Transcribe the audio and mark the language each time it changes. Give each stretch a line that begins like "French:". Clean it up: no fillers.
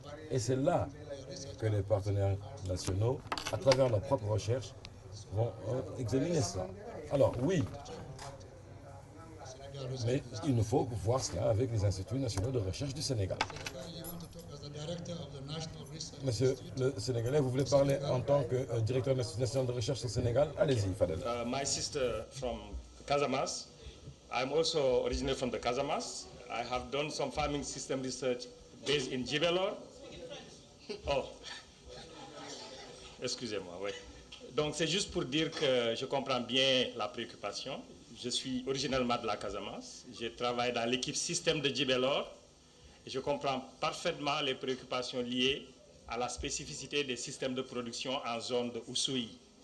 French: Et c'est là que les partenaires nationaux, à travers leurs propres recherches, vont examiner cela. Alors oui, mais il nous faut voir cela avec les instituts nationaux de recherche du Sénégal. Monsieur le Sénégalais, vous voulez parler en tant que directeur national de recherche au Sénégal? Allez-y, Fadel.
English: My sister from Casamance. I'm also originally from the Casamance. I have done some farming system research based in Djibelor.
French: Oh, excusez-moi, oui. Donc c'est juste pour dire que je comprends bien la préoccupation. Je suis originellement de la Casamance. Je travaille dans l'équipe système de Djibelor. Et je comprends parfaitement les préoccupations liées à la spécificité des systèmes de production en zone de Oussouye.